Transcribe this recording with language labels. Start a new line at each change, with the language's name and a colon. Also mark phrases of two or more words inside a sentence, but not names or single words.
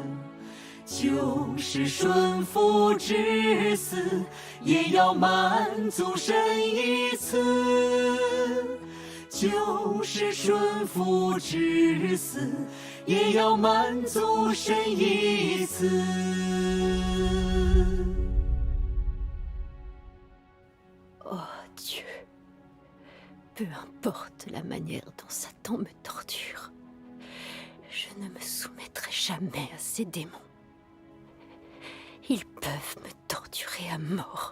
Chinese: 就是顺服至死，也要满足神一次。就是顺服至死，也要满足神一次。
French: Oh Dieu, peu importe la manière dont Satan me torture, je ne me soumettrai jamais à ces démons. Ils peuvent me torturer à mort.